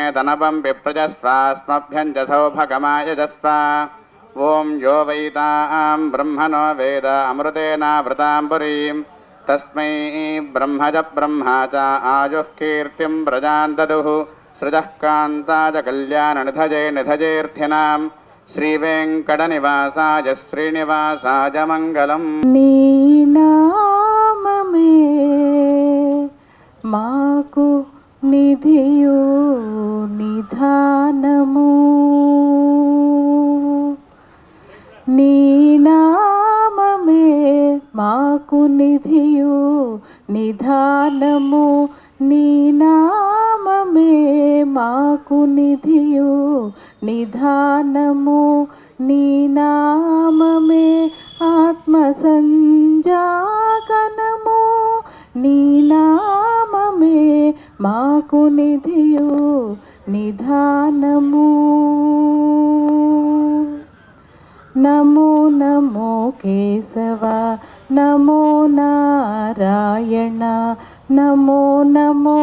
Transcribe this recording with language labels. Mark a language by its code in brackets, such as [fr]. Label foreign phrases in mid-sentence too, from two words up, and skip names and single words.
[sa] तनपं विप्रजस्वास्मभ्यं च सौभगमायजस्व ॐ यो वैतां ब्रह्मणो वेद अमृतेनावृतां पुरीं तस्मै ब्रह्म च ब्रह्मा च आयुः कीर्तिं प्रजां ददुः सृजः कान्ताय कल्याणनिधये निधयेऽर्थिनां श्रीवेङ्कटनिवासाय श्रीनिवासाय मङ्गलम्। [te] నీ నామమే మాకు నిధియు నిధానము నీ నామమే మాకు నిధియు నిధానము నీ నామమే మాకు నిధియు నిధానము నీ నామమే आत्मसंजागनमु నీ నామమే మాకు నిధియు నిధానము నమో నమో కేశవ నమో నారాయణ నమో నమో